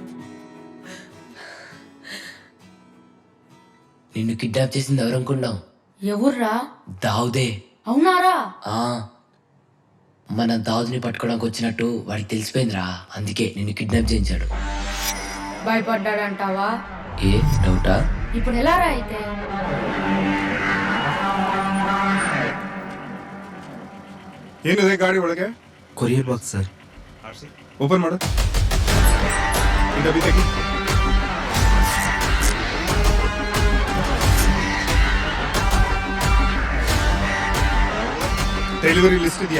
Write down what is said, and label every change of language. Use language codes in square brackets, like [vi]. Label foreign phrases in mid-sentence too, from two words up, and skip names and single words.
[te] నిన్ను కిడ్నాప్ చేసింది ఎవరనుకున్నావు? ఎవర్రా? దావుదే. అవునారా? ఆ, మన దావుని పట్టుకోవడానికి వచ్చినట్టు వాడికి తెలిసిపోయిందిరా, అందుకే నిన్ను కిడ్నాప్ చేయించాడు. భయపడ్డాడంటావా? ఏ డౌటా? ఇప్పుడు ఎలా రా అయితే? [kn] ಏನಿದೆ ಗಾಡಿ ಒಳಗೆ? [en] courier box sir. [kn] ಓಪನ್ ಮಾಡು. ಈ ಡಬ್ಬಿ ತೆಗಿ. [en] delivery list [kn] ಇದೆಯಾ?